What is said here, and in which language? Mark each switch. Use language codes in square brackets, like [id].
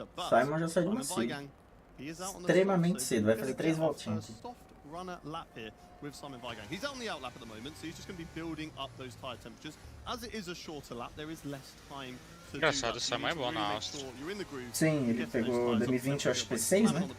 [pt] Simon já saiu de uma cedo. Extremamente cedo, vai fazer 3 voltinhas. [en] Runner lap here with Simon Weigang. He's out on the out lap at the moment, so he's just going to be building up those tyre temperatures. As it is a shorter lap, there is less time to [pt] engraçado, o Simon é bom na Áustria. Sim, ele pegou 2020, acho que P6, né?